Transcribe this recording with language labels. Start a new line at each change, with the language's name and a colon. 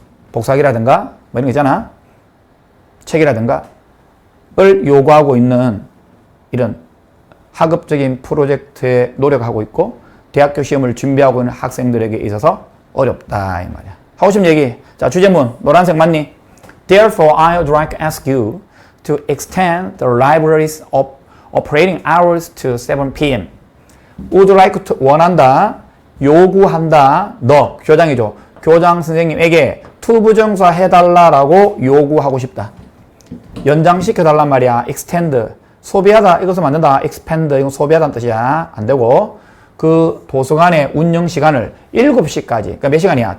Korean: 복사기라든가 뭐 이런 거 있잖아. 책이라든가 을 요구하고 있는 이런 학업적인 프로젝트에 노력하고 있고 대학교 시험을 준비하고 있는 학생들에게 있어서 어렵다 이 말이야. 하고 싶은 얘기. 자, 주제문 노란색 맞니?
English: Therefore, I would like to ask you to extend the library's operating hours to 7 p.m. would like to
Korean: 원한다, 요구한다, 너 교장이죠. 교장 선생님에게 투부정사 해달라라고 요구하고 싶다. 연장시켜달란 말이야.
English: extend.
Korean: 소비하다. 이것을 만든다.
English: expand.
Korean: 이건 소비하다는 뜻이야. 안 되고. 그 도서관의 운영 시간을 7시까지. 그러니까 몇 시간이야?